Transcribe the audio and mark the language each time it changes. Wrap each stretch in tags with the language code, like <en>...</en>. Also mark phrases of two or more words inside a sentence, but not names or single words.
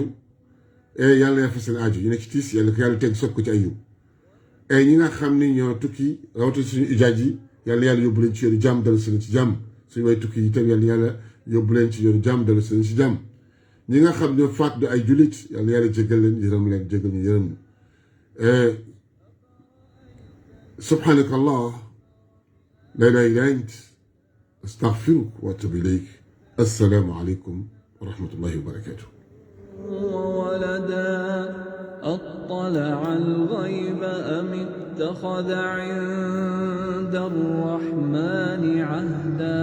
<wo>yàlla ya fa seen aajo ñu nekk ci tiis yàlla ko yàlla teg soog ko ci ay yiw ñi nga xam ne ñoo tukki rawatina suñu ijaaj yi yàlla yóbbu leen ci yoonu jàmm dal seen ci jàmm suñu way tukki yi tam yàlla yóbbu leen ci yoonu jàmm dal seen ci jàmm ñi nga xam ne faat du ay jullit yàlla jéggal leen yërëm leen jéggal ñu yërëm</wo> <ar>سبحانك الله لا إله إلا أنت أستغفرك وأتوب إليك. السلام عليكم ورحمة الله وبركاته. وولدا أطلع الغيب أم اتخذ عند الرحمن عهدا</ar>